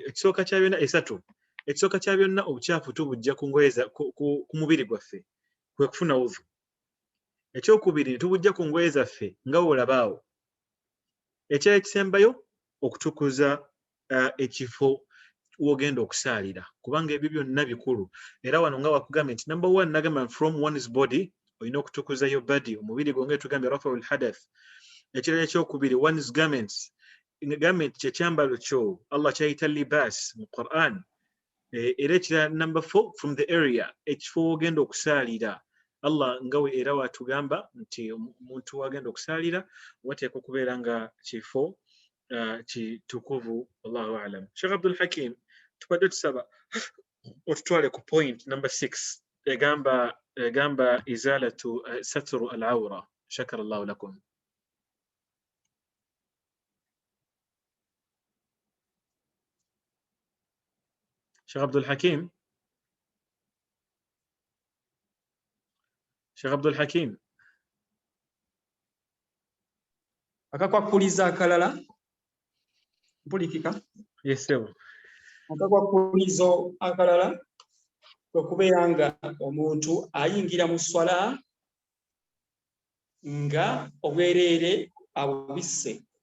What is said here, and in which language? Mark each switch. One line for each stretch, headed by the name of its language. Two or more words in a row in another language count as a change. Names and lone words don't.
Ganda: Ekisooka kya byonna esatu. Ekisooka kya byonna obukyafu tubujja ku ngoye ku mubiri gwaffe kwe kufuna udhu. Ekyokubiri tubujja ku ngoye zaffe nga olabaawo. Ekyekisembayo okutukuza ekifo wogenda okusaalira kubanga ebyo byonna bikulu era wano nga wakugambye nti number 1 nagamba
English: from one's body
Ganda: olina okutukuza yo body omubiri gwange tugambye
Arabic: رفع الحدث.
Ganda: Ekirala ekyokubiri
English: one's garments
Ganda: kyekyambalo kyo Allah kyayita libas mu Quran. Era ekirala number 4
English: from the area
Ganda: ekifo wogenda okusaalira Allah ngawe era watugamba nti omuntu wagenda okusaalira wateekwa okubeera nga kifo kitukuvu.
Arabic: الله أعلم.
Ganda: Sheikh Abdul Hakim tubadde tusaba otutwale ku point number 6 egamba
Arabic: إزالة ستر العورة. شكر الله لكم. Sheikh Abdul Hakim. Sheikh Abdul Hakim.
Ganda: Akakwakuliza akalala mpulikika.
English: Yes sir.
Ganda: Akakwakulizo akalala okubeera nga omuntu ayingira mu swala nga obwereere abubisse.